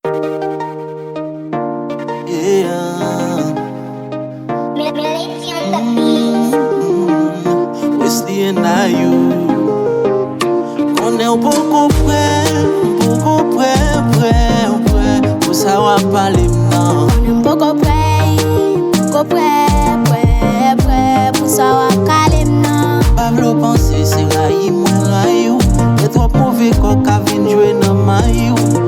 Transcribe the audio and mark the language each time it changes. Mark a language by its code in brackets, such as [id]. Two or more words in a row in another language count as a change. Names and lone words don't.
[en] Yeah. Melody on the beat. Mm, Wesley and Ayu. [ht] Konnen ou poko pwè, poko pwè, pwè, pwè. Pou sa w ap pale m nan. Konnen m poko pwè, poko pwè, pwè, pwè. Pou sa w ap kale m nan. Pa vle panse se rayi mwen rayi ou. E twòp move kò ka vin jwe nan mayi ou.